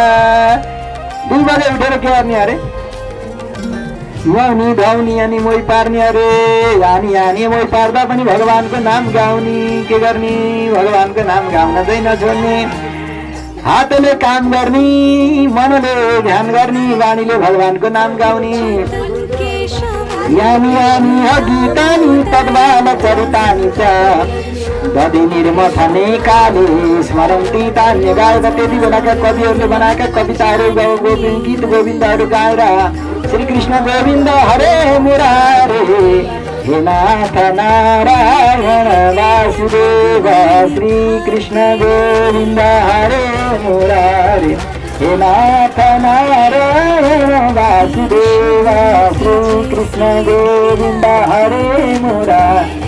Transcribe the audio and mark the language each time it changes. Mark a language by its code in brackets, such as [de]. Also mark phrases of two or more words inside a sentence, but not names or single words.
[ne] के गर्ने अरे नुहाउने धुवाउने अनि मोही पार्ने अरे हानी मोही पार्दा पनि भगवानको नाम गाउने के गर्ने भगवानको नाम गाउन चाहिँ नछोड्ने हातले काम गर्ने मनले ध्यान गर्ने वाणीले भगवानको नाम गाउने [sa] यानी गीतानी तद्वाल चरितानी च दधि निर्मथने काले स्मरन्ती [ne] तान्य गाएर त्यति बेलाका कविहरूले बनाएका कविताहरू गीत गोविन्दहरू गाएर [sa] श्रीकृष्ण गोविन्द हरे मुरारे हे नाथ नारायण वासुदेव श्रीकृष्ण गोविन्द हरे मुरारे हे नाथ नारायण वासुदेव श्रीकृष्ण गोविन्द हरे मुरारे